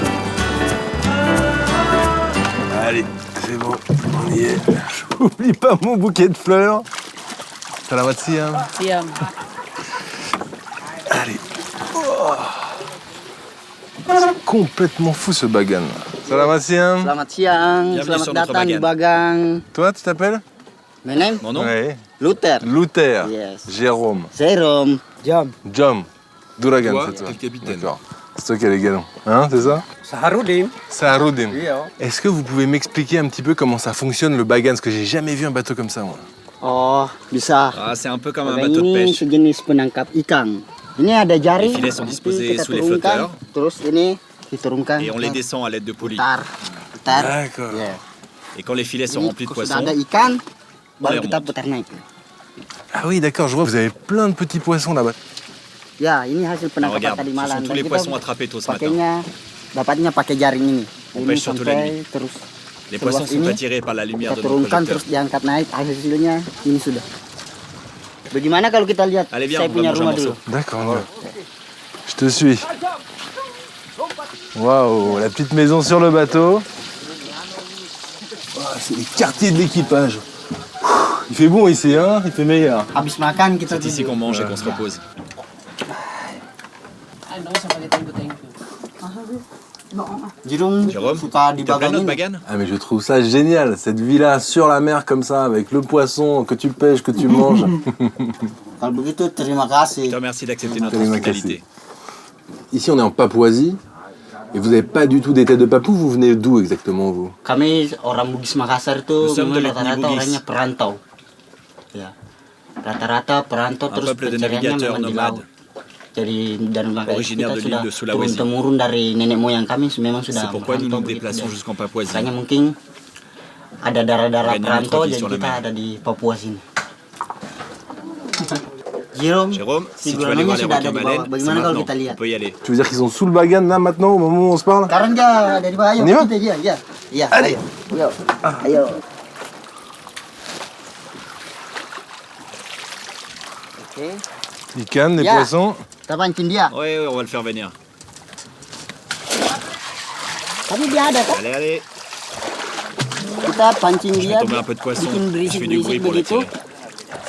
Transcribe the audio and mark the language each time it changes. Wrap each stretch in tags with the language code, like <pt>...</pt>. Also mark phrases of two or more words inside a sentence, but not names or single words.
<fr>Allez, c'est bon, on y est. J'oublie pas mon bouquet de fleurs.</fr> <id>Salamat siam. Siam.</id> <fr>Allez. Oh. C'est complètement fou ce Bagan.</fr> <id>Salamat siam. Selamat siang, selamat datang di Bagan.</id> <fr>Toi, tu t'appelles? Mon nom? Ouais. Luther. Luther. Yes. Jérôme. Jérôme. Jom. Douragan, Toi, c'est toi. t'es le capitaine. D'accord. C'est toi qui as les galons. Hein, c'est ça? Saharuddin. Saharuddin. Est-ce que vous pouvez m'expliquer un petit peu comment ça fonctionne le Bagan? Parce que j'ai jamais vu un bateau comme ça, moi.</fr> <id>Oh, bisa.</id> <fr>Ah, c'est un peu comme un</fr> <id>Bagan</id> <fr>bateau de</fr> <id>ini</id> <fr>pêche.</fr> <id>sejenis penangkap ikan. Ini ada jaring.</id> <fr>Les filets sont disposés</fr> <id>kita</id> <fr>sous les</fr> <id>turunkan,</id> <fr>flotteurs.</fr> <id>Terus ini diturunkan.</id> <fr>Et on les descend à l'aide de poulies.</fr> <id>Putar.</id> <fr>D'accord. Et quand les filets sont</fr> <id>Ini</id> <fr>remplis de</fr> <id>kalau</id> <fr>poissons,</fr> <id>sudah ada ikan,</id> <fr>on les</fr> <id>baru kita</id> <fr>remonte.</fr> <id>putar naik.</id> <fr>Ah oui, d'accord, je vois, vous avez plein de petits poissons là-bas.</fr> <id>Ya, ini hasil</id> <fr>Ah,</fr> <id>penangkapan</id> <fr>regarde,</fr> <id>tadi</id> <fr>ce</fr> <id>malam.</id> <fr>sont tous</fr> <id>Dan</id> <fr>les</fr> <id>kita</id> <fr>poissons attrapés tôt ce matin.</fr> <id>pakainya, dapatnya pakai jaring ini.</id> <fr>On</fr> <id>Ini</id> <fr>pêche surtout la</fr> <id>sampai</id> <fr>nuit.</fr> <id>terus</id> <fr>Les poissons</fr> <id>seluas</id> <fr>sont</fr> <id>ini,</id> <fr>attirés par la lumière</fr> <id>kita</id> <fr>de nos</fr> <id>turunkan</id> <fr>projecteurs.</fr> <id>terus diangkat naik. Hasilnya ini sudah. Bagaimana kalau kita lihat</id> <fr>Allez, viens,</fr> <id>saya</id> <fr>on va</fr> <id>punya</id> <fr>manger un</fr> <id>rumah dulu?</id> <fr>morceau. D'accord, je te suis. Waouh, la petite maison sur le bateau. Oh, c'est les quartiers de l'équipage. Il fait bon ici, hein? Il fait meilleur.</fr> <id>Habis makan kita</id> <fr>C'est ici qu'on mange et qu'on se repose.</fr> <id>Jérôme suka di</id> <fr>t'as plein</fr> <id>Bagan</id> <fr>notre</fr> <id>ini.</id> <fr>Bagan? Ah mais je trouve ça génial, cette villa sur la mer comme ça, avec le poisson que tu pêches, que tu manges.</fr> <id>Kalau begitu terima kasih.</id> <fr>Je te remercie d'accepter notre</fr> <id>Terima</id> <fr>hospitalité. Ici on est en Papouasie, et vous n'avez pas du tout des têtes de papou, vous venez d'où exactement vous?</fr> <id>Kami orang Bugis Makassar itu</id> <fr>Nous sommes de</fr> <id>memang</id> <fr>l'ethnie</fr> <id>rata-rata</id> <fr>Bugis.</fr> <id>orangnya perantau. Ya. Rata-rata perantau</id> <fr>Un</fr> <id>terus</id> <fr>peuple de</fr> <id>pencariannya</id> <fr>navigateurs</fr> <id>memang di</id> <fr>nomades.</fr> <id>laut. Jadi dan makanya</id> <fr>Originaire</fr> <id>kita</id> <fr>de</fr> <id>sudah</id> <fr>l'île de Sulawesi.</fr> <id>turun-temurun dari nenek moyang kami memang sudah</id> <fr>C'est pourquoi nous</fr> <id>merantau</id> <fr>nous</fr> <id>begitu.</id> <fr>déplaçons jusqu'en Papouasie.</fr> <id>Makanya mungkin ada darah-darah</id> <fr>Gagner</fr> <id>perantau</id> <fr>notre vie</fr> <id>jadi</id> <fr>sur la</fr> <id>kita</id> <fr>mer.</fr> <id>ada di Papua sini.</id> <fr>Jérôme, Jérôme, si si tu veux aller voir les</fr> <id>sudah ada</id> <fr>requins</fr> <id>di bawah.</id> <fr>baleines, c'est</fr> <id>Bagaimana kalau</id> <fr>maintenant.</fr> <id>kita lihat?</id> <fr>On peut y aller. Tu veux dire qu'ils sont sous le Bagan là maintenant, au moment où on se parle?</fr> <id>Sekarang dia dari bawah, ayo</id> <fr>On y va?</fr> <id>kita dia, ya. Iya,</id> <fr>Allez.</fr> <id>ayo. Ayo. Oke. Ikan, des Ya.</id> <fr>poissons.</fr> <id>Kita pancing dia.</id> <fr>Oui, on va le faire venir.</fr> <id>Tapi dia ada kan?</id> <fr>Allez, allez.</fr> <id>Kita pancing</id> <fr>Je</fr> <id>dia,</id> <fr>vais tomber un peu de poisson.</fr> <id>bikin</id> <fr>Je fais du bruit</fr> <id>berisik-berisik</id> <fr>pour</fr> <id>begitu,</id> <fr>l'attirer.</fr>